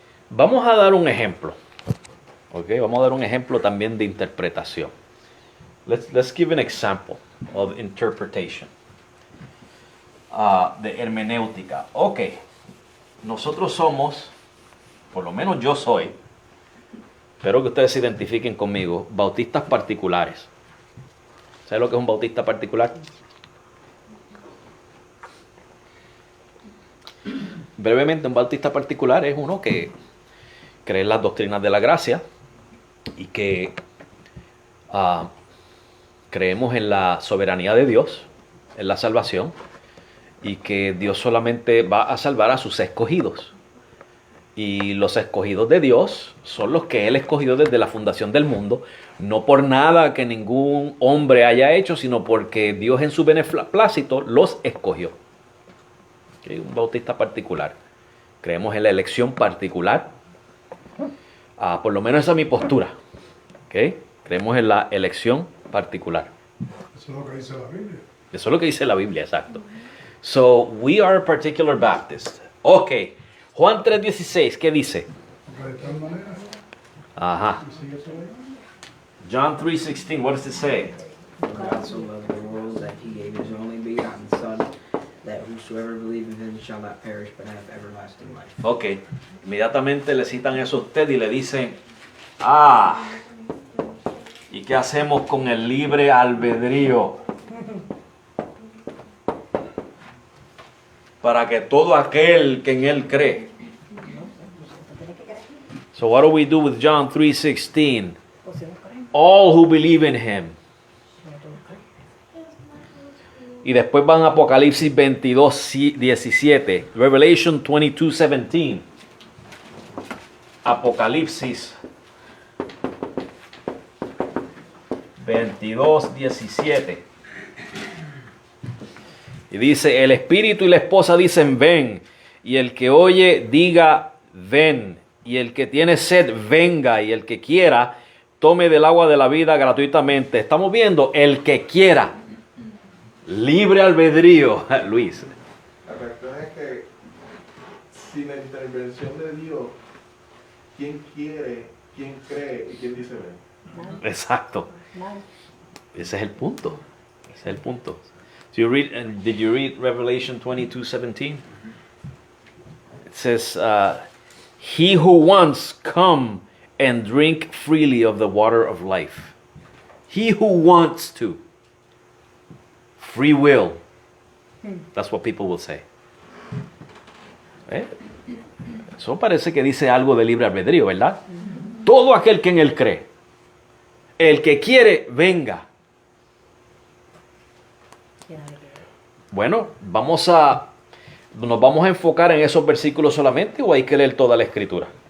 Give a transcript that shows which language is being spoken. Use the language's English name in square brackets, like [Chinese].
[Spanish] Vamos a dar un ejemplo. Ok, vamos a dar un ejemplo también de interpretación. [English] Let's give an example of interpretation. [Spanish] De hermenéutica. Ok, nosotros somos, por lo menos yo soy, espero que ustedes se identifiquen conmigo, bautistas particulares. ¿Saben lo que es un bautista particular? Brevemente, un bautista particular es uno que cree en las doctrinas de la gracia y que creemos en la soberanía de Dios, en la salvación, y que Dios solamente va a salvar a sus escogidos. Y los escogidos de Dios son los que Él escogió desde la fundación del mundo, no por nada que ningún hombre haya hecho, sino porque Dios en su beneplácito los escogió. ¿Okay? Un bautista particular. Creemos en la elección particular. Por lo menos esa es mi postura. ¿Okay? Creemos en la elección particular. Eso es lo que dice la Biblia. Eso es lo que dice la Biblia, exacto. [English] So, we are a particular Baptist. [Spanish] Ok. Juan 3:16, ¿qué dice? Porque de tal manera, Ajá. sigue eso ahí. [English] John 3:16, what does it say? God so loved the world that he gave his only begotten Son, that whosoever believes in him shall not perish but have everlasting life. Ok. [Spanish] Inmediatamente le citan eso a usted y le dicen, ¿y qué hacemos con el libre albedrío? Para que todo aquel que en él cree. [English] So what do we do with John 3:16? [Spanish] O si no creen, [English] All who believe in him. [Spanish] no todos creen. Y después van a Apocalipsis 22:17. [English] Revelation 22:17. [Spanish] Apocalipsis 22:17. Y dice, el espíritu y la esposa dicen, ven. Y el que oye, diga, ven. Y el que tiene sed, venga. Y el que quiera, tome del agua de la vida gratuitamente. Estamos viendo, el que quiera. Libre albedrío, Luis. La cuestión es que sin la intervención de Dios, ¿quién quiere, quién cree y quién dice ven? Exacto. Nada. Ese es el punto. Ese es el punto. [English] So did you read Revelation 22:17? It says, he who wants, come and drink freely of the water of life. He who wants to. Free will. That's what people will say. [Spanish] Eso parece que dice algo de libre albedrío, ¿verdad? Todo aquel que en él cree. El que quiere, venga. Quién sabe qué. Bueno, vamos a ¿Nos vamos a enfocar en esos versículos solamente o hay que leer toda la escritura?